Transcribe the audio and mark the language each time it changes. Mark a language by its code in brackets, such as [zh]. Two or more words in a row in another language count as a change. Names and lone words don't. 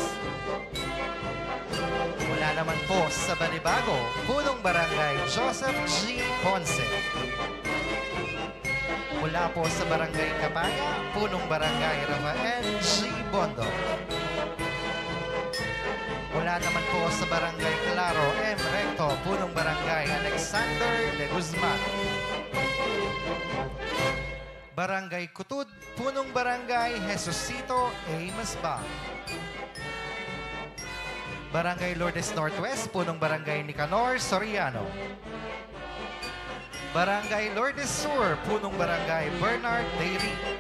[tl] Mula naman po sa Banibago, punong barangay Joseph G. Ponce. Mula po sa Barangay Kapaya, punong Barangay Rafael G. Bondo. Mula naman po sa Barangay Claro M. Recto, punong Barangay Alexander de Guzman. Barangay Kutud, punong Barangay Jesusito A. Masbang. Barangay Lourdes Northwest, punong Barangay Nicanor Soriano. Barangay Lourdes Sur, punong Barangay Bernard Dairy.